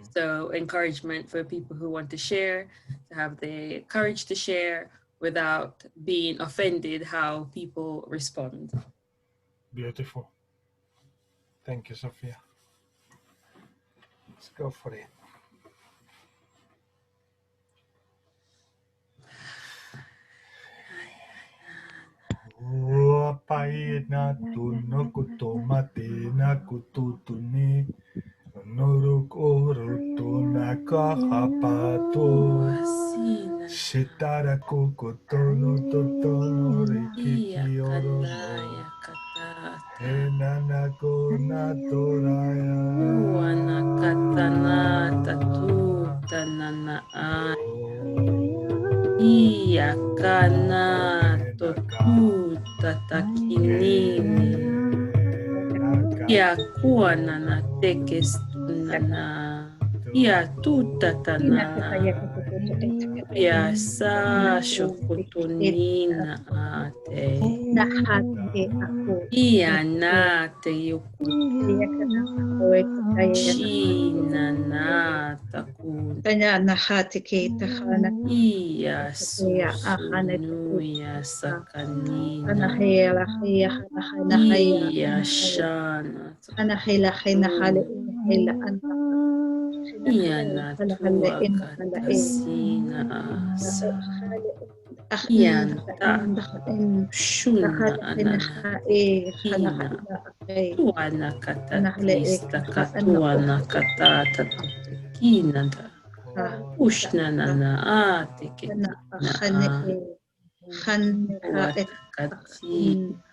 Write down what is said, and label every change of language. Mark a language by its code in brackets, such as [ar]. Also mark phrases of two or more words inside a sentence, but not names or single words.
[en] So encouragement for people who want to share, to have the courage to share without being offended how people respond. Beautiful. Thank you, Sophia. Let's go for it. Pai na tu no kutomate na kututuni noruk oruto na kahapato shitara kukoto no toto no rikiki oro no Uana katana tatu tanana ia kana totu tatakinini ia kuana na tekestunana ia tutatanana ia sa shokotonina ate ia na te yuku China na takun ia susunu ia sakanina ia shana ia na tua katasina asa ia ta shuna anana ina tuana katatista katuana katata kina da ushna nana ate ketina watakati